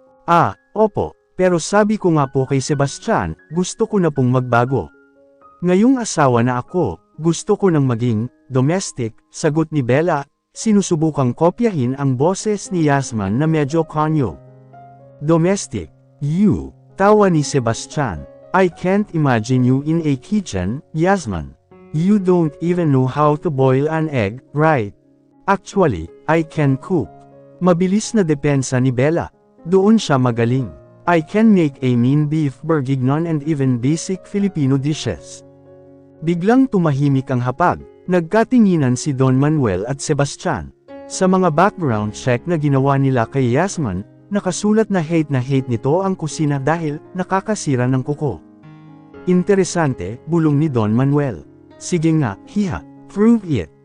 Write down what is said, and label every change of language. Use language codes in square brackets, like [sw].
[tl] Ah, opo, pero sabi ko nga po kay Sebastian, gusto ko na pong magbago. Ngayong asawa na ako, gusto ko nang maging domestic, sagot ni Bella, sinusubukang kopyahin ang boses ni Yasman na medyo kanyo. [en] Domestic, you, [tl] tawa ni Sebastian. [en] I can't imagine you in a kitchen, Yasman. You don't even know how to boil an egg, right? Actually, I can cook. [tl] Mabilis na depensa ni Bella. Doon siya magaling. [en] I can make a mean beef bourguignon and even basic Filipino dishes. [tl] Biglang tumahimik ang hapag. Nagkatinginan si Don Manuel at Sebastian. Sa mga background check na ginawa nila kay Yasman, nakasulat na hate nito ang kusina dahil nakakasira ng kuko. Interesante, bulong ni Don Manuel. Sige nga, hiha, [en] prove it.